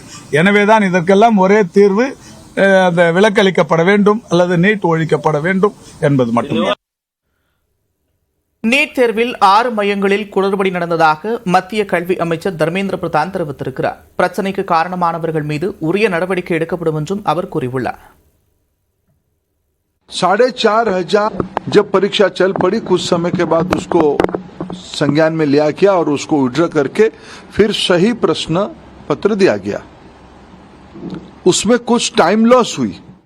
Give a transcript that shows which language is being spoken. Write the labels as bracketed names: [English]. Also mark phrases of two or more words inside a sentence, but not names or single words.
[Tamil] எனவேதான் இதற்கெல்லாம் ஒரே தீர்வு அந்த விலக்களிக்கப்பட வேண்டும் அல்லது நீட் ஒழிக்கப்பட வேண்டும் என்பது மட்டுமே. நீட் தேர்வில் 6 மையங்களில் குளறுபடி நடந்ததாக மத்திய கல்வி அமைச்சர் தர்மேந்திர பிரதான் தெரிவித்திருக்கிறார். பிரச்சினைக்கு காரணமானவர்கள் மீது உரிய நடவடிக்கை எடுக்கப்படும் என்றும் அவர் கூறியுள்ளார். [Hindi] 4,500 जब परीक्षा चल पड़ी, कुछ समय के बाद उसको संज्ञान में लिया गया और उसको विड्रॉ करके फिर सही प्रश्न पत्र दिया गया. उसमें कुछ [English] time loss [Hindi] हुई.